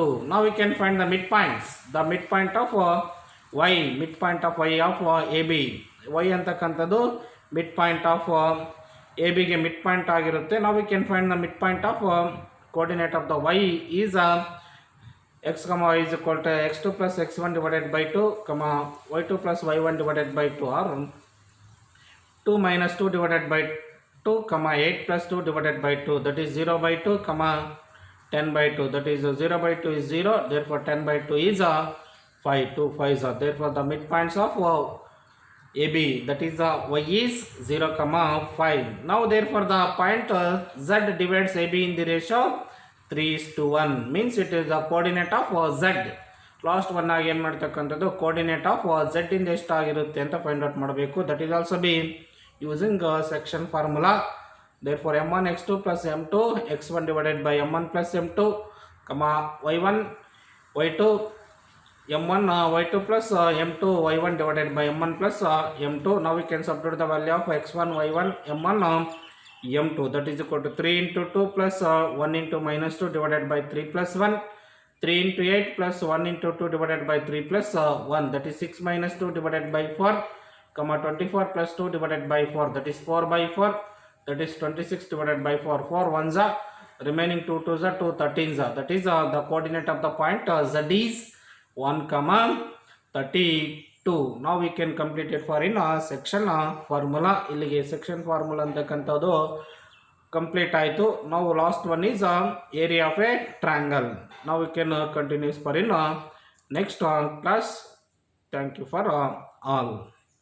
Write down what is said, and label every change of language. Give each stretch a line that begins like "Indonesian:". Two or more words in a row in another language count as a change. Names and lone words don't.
English: Now we can find the midpoints. The midpoint of y, midpoint of y of AB. y ಅಂತಕ್ಕಂಥದ್ದು midpoint of AB ಗೆ midpoint ಆಗಿರುತ್ತೆ. Now we can find the midpoint of coordinate of the y is x comma y is equal to x2 plus x1 divided by 2, comma y2 plus y1 divided by 2, or 2 minus 2 divided by 2, comma 8 plus 2 divided by 2, that is 0 by 2, comma 10 by 2, that is 0 by 2 is 0, therefore 10 by 2 is 5, 2 5s are, therefore the midpoints of AB, that is y is 0 comma 5. Now therefore the point z divides AB in the ratio 3:1, means it is the coordinate of z. last one
Kannada: ಆಗಿ ಏನು ಮಾಡ್ತಕ್ಕಂಥದ್ದು
English: coordinate of z
Kannada: ಇಂದ ಎಷ್ಟಾಗಿರುತ್ತೆ ಅಂತ
English: find out
Kannada: ಮಾಡಬೇಕು.
English: that is also be using section formula. therefore m1 x2 plus m2 x1 divided by m1 plus m2, comma y1 y2 m1 y2 plus m2 y1 divided by m1 plus m2. Now we can substitute the value of x1 y1 m1 m2, that is equal to 3 into 2 plus 1 into minus 2 divided by 3 plus 1, 3 into 8 plus 1 into 2 divided by 3 plus 1, that is 6 minus 2 divided by 4, comma 24 plus 2 divided by 4, that is 4 by 4, that is 26 divided by 4, 4 ones are remaining 2 2s are 2 13s are, that is the coordinate of the point z is 1 comma 32. Now we can complete it for in section formula.
Kannada: ಇಲ್ಲಿಗೆ
English: section formula
Kannada: ಅಂತಕ್ಕಂಥದ್ದು ಕಂಪ್ಲೀಟ್ ಆಯಿತು.
English: ನಾವು last one is area of a triangle. ನಾವು we can continues for in next class. thank you for all.